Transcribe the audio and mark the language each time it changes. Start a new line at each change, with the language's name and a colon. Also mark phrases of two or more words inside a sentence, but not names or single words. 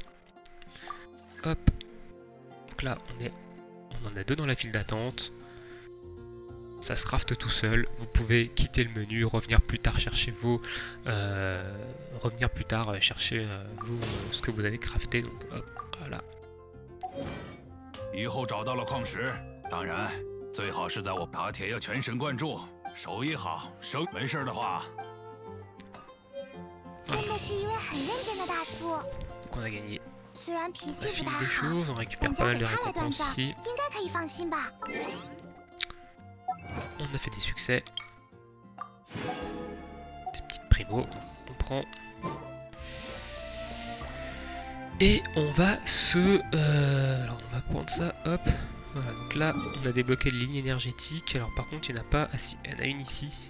French: Hop, donc là on en a deux dans la file d'attente. Ça se crafte tout seul, vous pouvez quitter le menu, revenir plus tard chercher chercher ce que vous avez crafté, donc hop, voilà.
Chinese: 以后找到了矿石，当然最好是在我打铁要全神贯注，手艺好，没事的话。真的是一位很认真的大叔。
French: Donc on a gagné.
Chinese: 虽然脾气
French: On
Chinese: 不大
French: a
Chinese: 好，
French: choses, on récupère pas
Chinese: 但
French: mal
Chinese: 交
French: de
Chinese: 给他来断
French: récompenses
Chinese: 账，
French: ici.
Chinese: 应该可以放心吧。
French: On a fait des succès. Des petites primos, on prend. Et on va alors on va prendre ça, hop. Voilà, donc là on a débloqué les lignes énergétiques. Alors par contre il n'y en a pas, ah si, il y en a une ici.